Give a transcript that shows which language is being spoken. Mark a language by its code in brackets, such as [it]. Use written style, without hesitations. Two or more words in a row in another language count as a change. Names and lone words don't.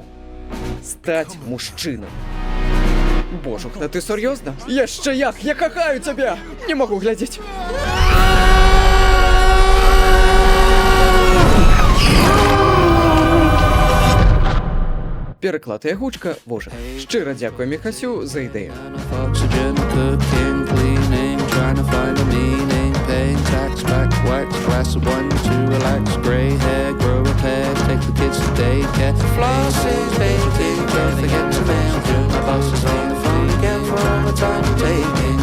[be] Стаць мужчынам. Божухна, ты сур'ёзна? Яшчэ як? Я кахаю цябе! Не магу глядзець. Пераклад і агучка Вожа. Шчыра дзякую Міхасю за ідэю. [en] Oxygen, cooking, cleaning, trying to find a meaning. Paying tax back, wax, glass of wine to relax. Grey hair, grow a pair, take the kids to daycare. Flosses, baking, don't forget to mail. The bosses on the phone again for all the time you're taking.